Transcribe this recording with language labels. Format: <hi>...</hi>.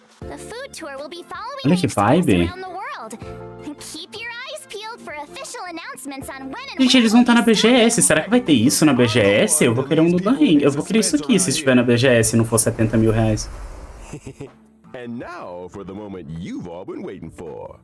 <en>The food tour will be following</en> <pt>Olha que vibe.</pt> <en>around the world. Keep your eyes peeled for official announcements on when and</en> <pt>Gente, eles vão estar na BGS. Será que vai ter isso na BGS? Eu vou querer um do ringue. Eu vou querer isso aqui se estiver na BGS e não for 70 mil reais.</pt> <en>And now for the moment you've all been waiting for.</en>